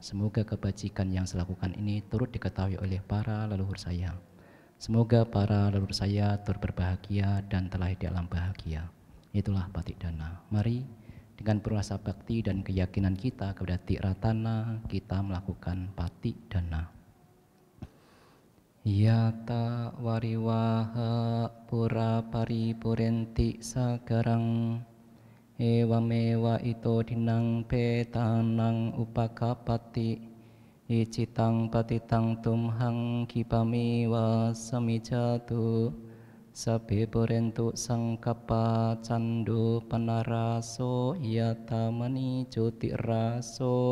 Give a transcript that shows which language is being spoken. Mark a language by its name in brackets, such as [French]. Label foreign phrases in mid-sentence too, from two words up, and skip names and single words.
[Indonesian] Semoga kebajikan yang saya lakukan ini turut diketahui oleh para leluhur saya. Semoga para leluhur saya turut berbahagia dan telah di dalam bahagia. Itulah Patik Dana. Mari dengan berasa bakti dan keyakinan kita kepada Tiratana, kita melakukan Patik Dana. [Pali] Yata wariwaha pura paripurenti sagarang ewamewa ito dinang petanang upakapati icitang patitang tumhang kipamiwa samijatu sabe purentu sangkapa candu panaraso yata mani joti raso